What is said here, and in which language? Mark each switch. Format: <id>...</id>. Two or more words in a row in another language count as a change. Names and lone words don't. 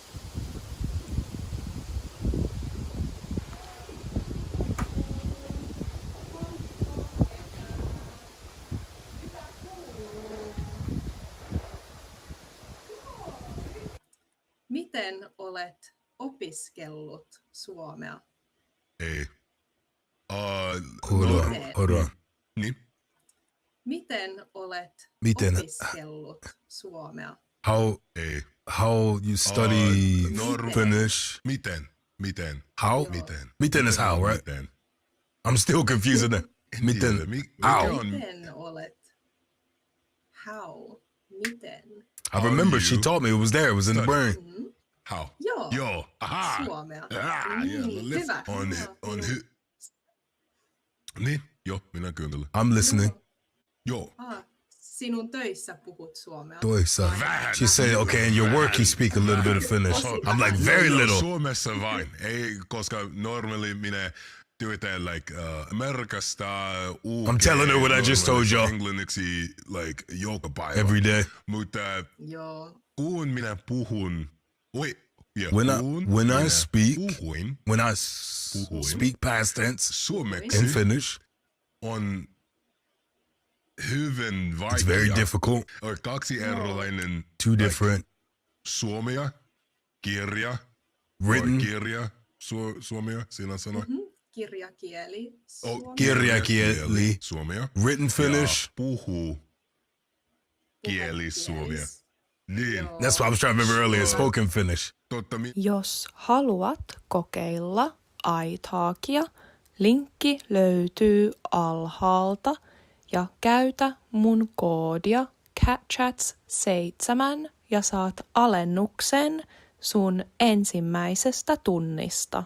<fi>Miten olet opiskellut suomea? Ei.</fi> <en>Hold on.</en> <fi>Niin? Miten olet opiskellut suomea?</fi> <en>How you study Finnish?</en> <fi>Miten?</fi> <en>How? Miten is how, right?</en> <fi>Miten?</fi> <en>I'm still confused. Miten? How?</en> <fi>Miten olet?</fi> <en>How? Miten? I remember she taught me it was there. It was in the brain. How?</en> <fi>Joo. Aha. Suomea. Hyvä. Niin, joo, minä kuuntelen.</fi> <en>I'm listening.</en> <fi>Joo. Sinun töissä puhut suomea. Toissa.</fi> <en>She said, okay, in your work you speak a little bit of Finnish. I'm like, very little.</en> <fi>Suomessa vain. Ei, koska normaali minä työtän like Amerikasta, UK.</fi> <en>I'm telling her what I just told y'all.</en> <fi>Englanniksi like joka päivä.</fi> <en>Every day.</en> <fi>Mutta Joo. kun minä puhun,</fi> <en>when I speak past tense</en> <fi>suomeksi</fi> <en>in Finnish,</en> <fi>on hyvin vaikea.</fi> <en>it's very difficult.</en> <fi>Kaksi erilainen.</fi> <en>Two different.</en> <fi>Suomea, kirja,</fi> <en>Written.</en> <fi>kirja, suomea, sinä sanoit. Kirjakieli. Kirjakieli. Suomea.</fi> <en>Written Finnish.</en> <fi>Ja puhuu kieli suomea. Niin.</fi> <en>That's what I was trying to remember earlier. Spoken Finnish.</en> <fi>Jos haluat kokeilla iTalkia, linkki löytyy alhaalta ja käytä mun koodia CatChats7 ja saat alennuksen sun ensimmäisestä tunnista.</fi>